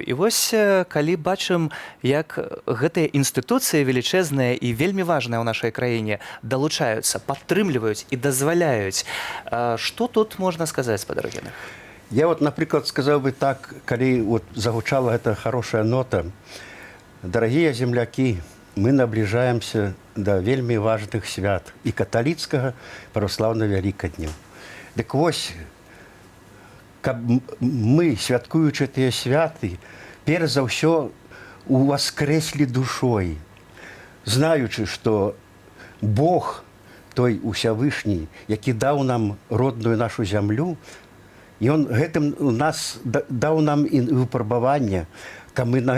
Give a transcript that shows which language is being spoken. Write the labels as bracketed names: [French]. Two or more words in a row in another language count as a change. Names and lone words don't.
[Belarusian] І вось калі бачым, як гэтыя інстытуцыі велічэзныя і вельмі важныя ў нашай краіне далучаюцца, падтрымліваюць і дазваляюць, што тут можна сказаць, спадар Генрых? Я напрыклад, сказаў бы так, калі загучала [Russian] эта хорошая нота. Дорогие земляки, мы наближаемся [Belarusian] до вельмі важных свят [Russian] и католицкого православного Великодня. [Belarusian] Так вось, каб мы, святкуючы тыя святы, перш за ўсё уваскрэслі душой, знаючы, што Бог, той Усявышні, які даў нам родную нашу зямлю, Ён гэтым нас даў нам і выпрабаванне, каб мы на